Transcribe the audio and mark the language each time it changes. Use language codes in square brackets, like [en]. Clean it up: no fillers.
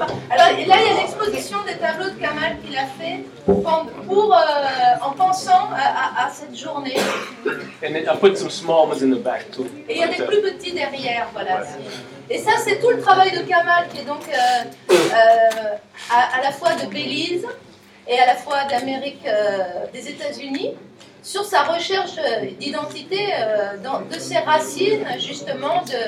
[fr] Alors là, il y a l'exposition des tableaux de Kamal qu'il a fait pour en pensant à cette journée. [en] And I put some small ones in the back too. [fr] Et il y a des plus petits derrière, voilà. Et ça, c'est tout le travail de Kamal qui est donc à la fois de Belize et à la fois d'Amérique des États-Unis. Sur sa recherche d'identité, de ses racines, justement.